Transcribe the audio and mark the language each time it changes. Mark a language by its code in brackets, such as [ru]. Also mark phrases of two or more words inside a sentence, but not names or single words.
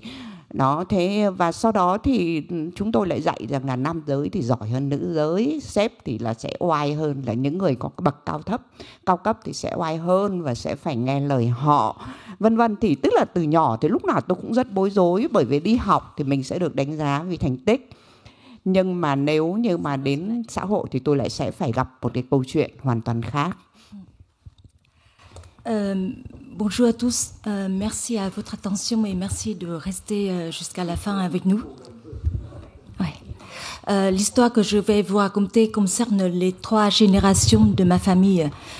[vi] Đó, thế và sau đó thì chúng tôi lại dạy rằng là nam giới thì giỏi hơn nữ giới, sếp thì là sẽ oai hơn là những người có bậc cao cấp thì sẽ oai hơn và sẽ phải nghe lời họ, vân vân. Thì tức là từ nhỏ thì lúc nào tôi cũng rất bối rối, bởi vì đi học thì mình sẽ được đánh giá vì thành tích, nhưng mà nếu như mà đến xã hội thì tôi lại sẽ phải gặp một cái câu chuyện hoàn toàn khác. [fr] Bonjour à tous, merci à votre attention et merci de rester jusqu'à la fin avec nous. Ouais. L'histoire que je vais vous raconter concerne les 3 générations de ma famille.